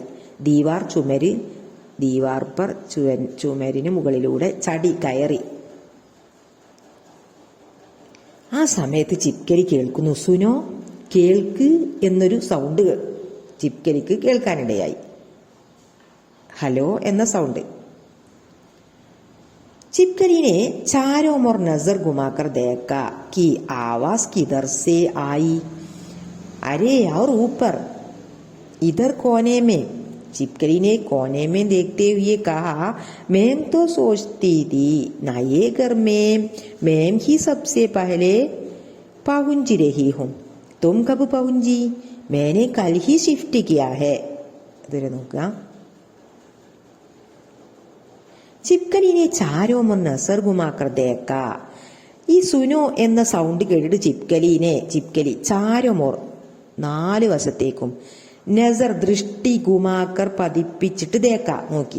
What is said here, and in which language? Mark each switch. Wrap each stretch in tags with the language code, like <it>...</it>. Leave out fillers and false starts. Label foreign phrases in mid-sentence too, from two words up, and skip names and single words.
<ml>ദീവാർ ചുമര്,</ml> <hi>दीवार पर</hi> <ml>ചുമരിന് മുകളിലൂടെ ചടി കയറി. ആ സമയത്ത് ചിപ്കലി കേൾക്കുന്നു, സുനോ, കേൾക്ക് എന്നൊരു സൗണ്ട് ചിപ്കലിക്ക് കേൾക്കാനിടയായി. ഹലോ എന്ന സൗണ്ട്.</ml> <hi>चिपकली ने चारों ओर नजर घुमाकर देखा कि आवाज किधर से आई. अरे और ऊपर, इधर कोने में. चिपकली ने कोने में देखते हुए कहा, मैम तो सोचती थी नए घर में मैम ही सबसे पहले पहुंच रही हूँ. तुम कब पहुंची? मैंने कल ही शिफ्ट किया है.</hi> <ml>നോക്കുക.</ml> <hi>चिपकली ने चारों ओर नज़र घुमाकर देखा.</hi> <ml>ഈ സുനോ എന്ന സൗണ്ട് കേട്ടിട്ട് ചിപ്കലി</ml> <hi>चारों ओर</hi> <ml>4 വശത്തേക്കും, നസർ ദൃഷ്ടി, ഗുമാക്കർ പതിപ്പിച്ചിട്ട് ദേക്ക നോക്കി.</ml>